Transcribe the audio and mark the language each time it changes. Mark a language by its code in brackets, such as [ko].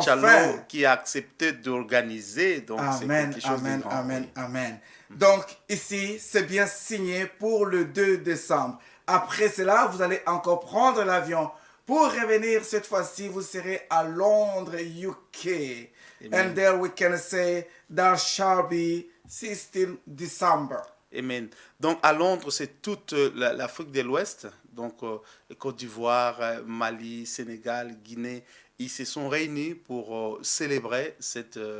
[fr] Chalo qui a accepté d'organiser. Donc, c'est Amen, quelque chose amen, de grand. amen, Oui. amen. Donc, ici, c'est bien signé pour le 2 décembre. Après cela, vous allez encore prendre l'avion. Pour revenir cette fois-ci, vous serez à Londres, UK. Amen. [en] And there we can say, that shall be 16 December. Amen. [fr] Donc, à Londres, c'est toute l'Afrique de l'Ouest. Donc, Côte d'Ivoire, Mali, Sénégal, Guinée. Ils se sont réunis pour célébrer cette